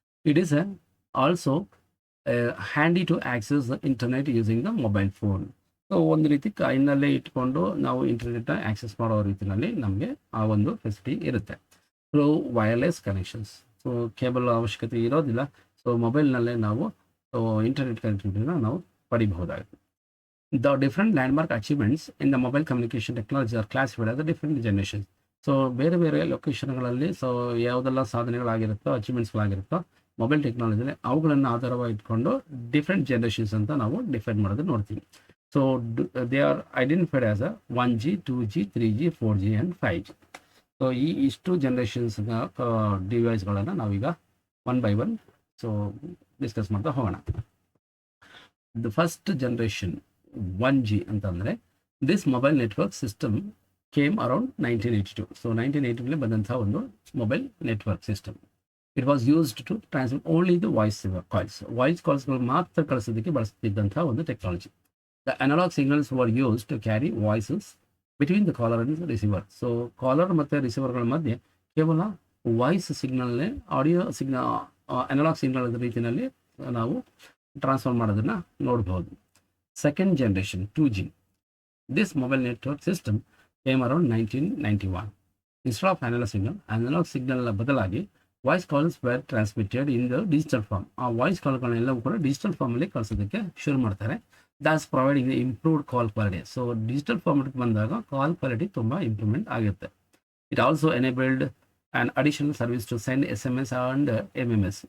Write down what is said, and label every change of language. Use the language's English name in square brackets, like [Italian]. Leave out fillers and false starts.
[English] It is also handy to access the internet using the mobile phone. [Kannada] So ಒಂದು ರೀತಿ ಕೈನಲ್ಲೇ ಇಟ್ಕೊಂಡು ನಾವು ಇಂಟರ್ನೆಟ್ನ access ಮಾಡೋ ರೀತಿಯಲ್ಲಿ ನಮಗೆ ಆ ಒಂದು ಫೆಸಿಲಿಟಿ ಇರುತ್ತೆ. [English] Through wireless connections. [Kannada] So cable ಅವಶ್ಯಕತೆ ಇರೋದಿಲ್ಲ. ಸೊ ಮೊಬೈಲ್ನಲ್ಲೇ ನಾವು ಇಂಟರ್ನೆಟ್ ಕನೆಕ್ಟಿವಿಟಿನ ನಾವು ಪಡಿಬಹುದಾಗುತ್ತೆ. [English] The different landmark achievements in the mobile communication technology are classified as the different generations. [Kannada] So ಬೇರೆ ಬೇರೆ ಲೊಕೇಶನ್ಗಳಲ್ಲಿ ಸೊ ಯಾವುದೆಲ್ಲ ಸಾಧನೆಗಳಾಗಿರುತ್ತೋ ಅಚೀವ್ಮೆಂಟ್ಸ್ಗಳಾಗಿರುತ್ತೋ ಮೊಬೈಲ್ ಟೆಕ್ನಾಲಜಿಲಿ ಅವುಗಳನ್ನು ಆಧಾರವಾಗಿ ಇಟ್ಕೊಂಡು ಡಿಫ್ರೆಂಟ್ ಜನರೇಷನ್ಸ್ ಅಂತ ನಾವು ಡಿಫೈನ್ ಮಾಡೋದು ನೋಡ್ತೀವಿ. [English] So they are identified as 1G 2G 3G 4G and 5G. [Kannada] So ಇಷ್ಟು ಜನರೇಷನ್ಸ್ನ ಡಿವೈಸ್ಗಳನ್ನು ನಾವೀಗ one by one so discuss ಮಾಡ್ತಾ ಹೋಗೋಣ. [English] The first generation 1G ಅಂತಂದರೆ this mobile network system came around 1982. [Kannada] So 1982 ಬಂದಂಥ ಒಂದು mobile network system. [English] it was used to transmit only the voice ಕಾಲ್ಸ್ಗಳು [Kannada] ಮಾತ್ರ ಕಳಿಸೋದಕ್ಕೆ ಬಳಸ್ತಿದ್ದಂಥ ಒಂದು technology. [English] The analog signals were use to carry voices between the caller and receiver. [Kannada] So collar ಮತ್ತು ರಿಸೀವರ್ಗಳ ಮಧ್ಯೆ ಕೇವಲ voice ಸಿಗ್ನಲ್ನೇ audio signal analogue signal ರೀತಿಯಲ್ಲಿ ನಾವು transfer ಮಾಡೋದನ್ನು ನೋಡ್ಬೋದು. [English] Second generation 2G. This mobile network system came around 1991. Instead of analog signal [Kannada] ಬದಲಾಗಿ [English] Voice calls were transmitted in the digital form. [Kannada] ಆ voice ಕಾಲ್ಗಳನ್ನೆಲ್ಲವೂ ಕೂಡ ಡಿಜಿಟಲ್ ಫಾರ್ಮಲ್ಲಿ ಕಳಿಸೋದಕ್ಕೆ ಶುರು ಮಾಡ್ತಾರೆ. [English] That's providing improved call quality. [Kannada] So digital ಫಾರ್ಮೆಟ್ಗೆ ಬಂದಾಗ ಕಾಲ್ quality ತುಂಬ improvement ಆಗುತ್ತೆ. [English] It also enabled and additional service to send SMS and MMS.